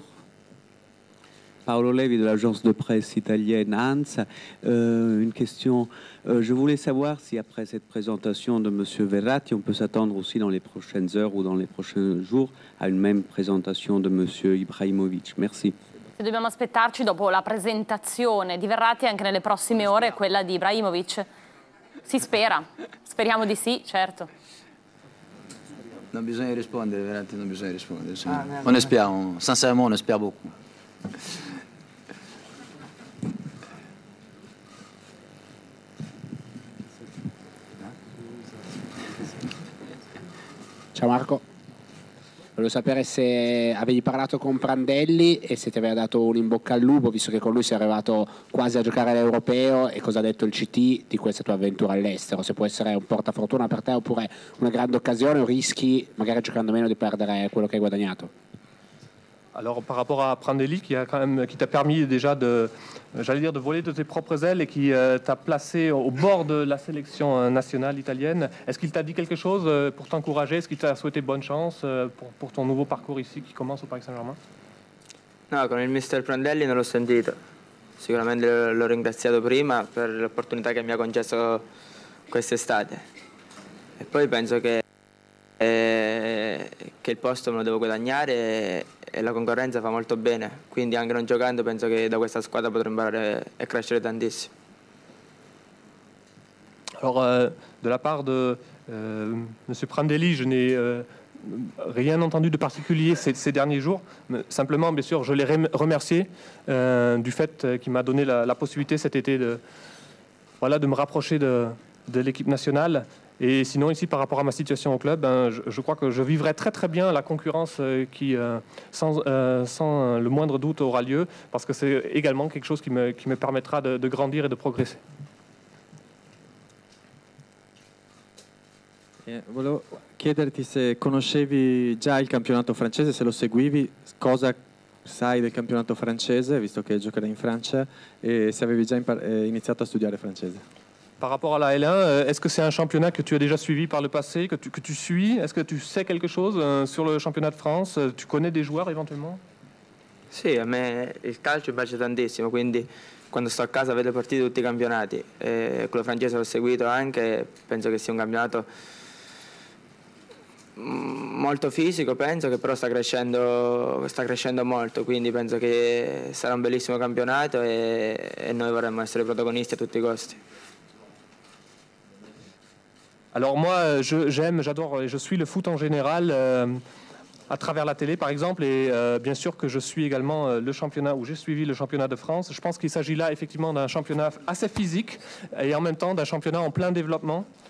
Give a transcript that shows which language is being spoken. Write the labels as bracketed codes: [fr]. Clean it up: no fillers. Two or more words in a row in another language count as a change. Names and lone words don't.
[fr] Paolo Levi de l'agence de presse italienne Hans. Une question. Je voulais savoir si après cette présentation de M. Verratti, on peut s'attendre aussi dans les prochaines heures ou dans les prochains jours à une même présentation de M. Ibrahimovic. Merci. [it] Se dobbiamo aspettarci dopo la presentazione di Verratti anche nelle prossime ore quella di Ibrahimovic. Si spera. Speriamo di sì, certo. Non bisogna rispondere, Verratti non bisogna rispondere. [fr] On espère, sincèrement on espère beaucoup. [it] Ciao Marco, volevo sapere se avevi parlato con Prandelli e se ti aveva dato un in bocca al lupo, visto che con lui sei arrivato quasi a giocare all'Europeo, e cosa ha detto il CT di questa tua avventura all'estero, se può essere un portafortuna per te oppure una grande occasione o rischi magari giocando meno di perdere quello che hai guadagnato. [fr] Alors par rapport à Prandelli qui t'a permis déjà de voler de tes propres ailes et qui t'a placé au bord de la sélection nationale italienne, est-ce qu'il t'a dit quelque chose pour t'encourager? Est-ce qu'il t'a souhaité bonne chance pour ton nouveau parcours ici qui commence au Paris Saint-Germain? [it] No, con il mister Prandelli non l'ho sentito. Sicuramente l'ho ringraziato prima per l'opportunità che mi ha concesso quest'estate. E poi penso che il posto me lo devo guadagnare e la concorrenza fa molto bene, quindi anche non giocando penso che da questa squadra potrò imparare e crescere tantissimo. [fr] Alors de la part de M. Prandelli, je n'ai rien entendu de particulier ces derniers jours. Simplement, bien sûr, je l'ai remercié du fait qu'il m'a donné la possibilité cet été de me rapprocher de l'équipe nationale. Et sinon, ici, par rapport à ma situation au club, je crois que je vivrai très très bien la concurrence qui, sans le moindre doute, aura lieu, parce que c'est également quelque chose qui me permettra de grandir et de progresser. [it] Volevo chiederti se conoscevi già il campionato francese, se lo seguivi, cosa sai del campionato francese, visto che giocherai in Francia, e se avevi già iniziato a studiare francese. [fr] Par rapport à la L1, est-ce que c'est un championnat que tu as déjà suivi par le passé, que tu suis? Est-ce que tu sais quelque chose sur le championnat de France? Tu connais des joueurs éventuellement? [it] Sì, a me il calcio piace tantissimo, quindi quando sto a casa vedo partite di tutti i campionati. Quello francese l'ho seguito anche, penso che sia un campionato molto fisico, penso che però sta crescendo molto, quindi penso che sarà un bellissimo campionato e noi vorremmo essere protagonisti a tutti i costi. [fr] Alors moi, j'adore et je suis le foot en général à travers la télé par exemple, et bien sûr que je suis également le championnat, ou j'ai suivi le championnat de France. Je pense qu'il s'agit là effectivement d'un championnat assez physique et en même temps d'un championnat en plein développement.